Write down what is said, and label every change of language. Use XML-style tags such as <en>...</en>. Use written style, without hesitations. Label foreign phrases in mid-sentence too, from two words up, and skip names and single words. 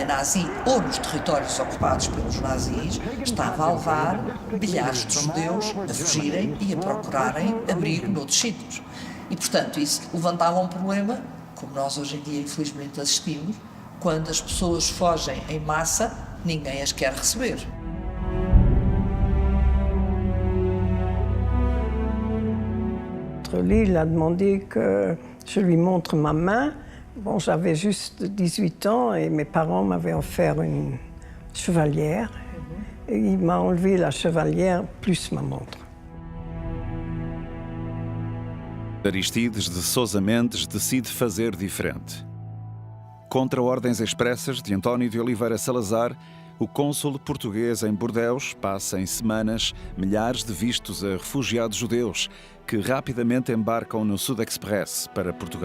<pt>nazi ou nos territórios ocupados pelos nazis estava a levar milhares de judeus a fugirem e a procurarem abrigo noutros sítios. E, portanto, isso levantava um problema, como nós hoje em dia infelizmente assistimos, quando as pessoas fogem em massa, ninguém as quer receber.</pt> <fr>Lui, il a demandé que je lui montre ma main. Bon, j'avais juste 18 ans et mes parents m'avaient offert une chevalière. Et il m'a enlevé la chevalière plus ma montre.</fr> <pt>Aristides de Sousa Mendes decide fazer diferente. Contra ordens expressas de António de Oliveira Salazar, o cônsul português em Bordeus passa em semanas milhares de vistos a refugiados judeus que rapidamente embarcam no Sud Express para Portugal.</pt>